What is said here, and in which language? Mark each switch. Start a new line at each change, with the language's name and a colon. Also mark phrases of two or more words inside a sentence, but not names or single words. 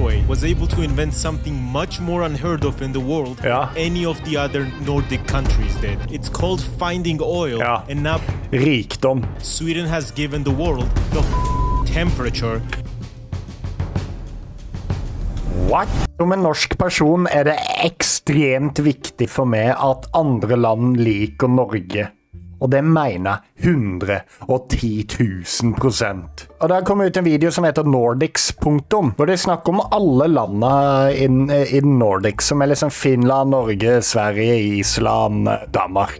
English: was able to invent something much more unheard of in the world than any of the other Nordic countries did. It's called finding oil, and now
Norwegian: rikdom.
English: Sweden has given the world the temperature. What?
Norwegian: Som en norsk person er det ekstremt viktig for meg at andre land liker Norge. Og det mener jeg 110 000%. Og der kom ut en video som heter Nordics, hvor det snakker om alle landene i Nordic, som er liksom Finland, Norge, Sverige, Island, Danmark.